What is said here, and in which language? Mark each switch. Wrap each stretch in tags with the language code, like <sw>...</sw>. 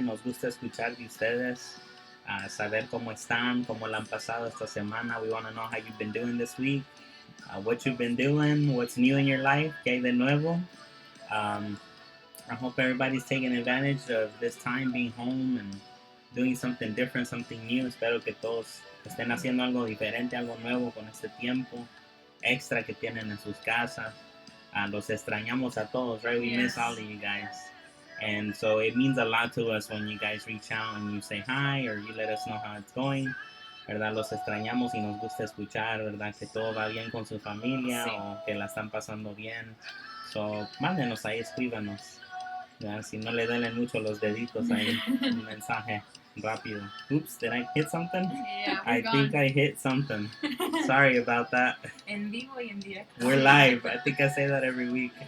<es>Nos gusta escuchar de ustedes. Saber cómo están, cómo la han pasado esta semana.</es> <en>We want to know how you've been doing this week. What you've been doing. What's new in your life.</en> <es>¿Qué hay de nuevo?</es> <en>I hope everybody's taking advantage of this time being home and doing something different, something new.</en> <es>Espero que todos estén haciendo algo diferente, algo nuevo con este tiempo extra que tienen en sus casas. Los extrañamos a todos,</es> <en>right? We miss all of you guys. And so it means a lot to us when you guys reach out and you say hi or you let us know how it's going.</en> <es>¿Verdad? Los extrañamos y nos gusta escuchar, ¿verdad? Que todo va bien con su familia o que la están pasando bien. So, mándenos ahí, escríbanos. Ya, si no le duelen mucho los deditos ahí, un mensaje rápido.</es> <en>Oops, did I hit something? Yeah, I think I hit something. Sorry about that.</en> <es>En vivo y en directo.</es> <en>We're live. I think I say that every week.</en>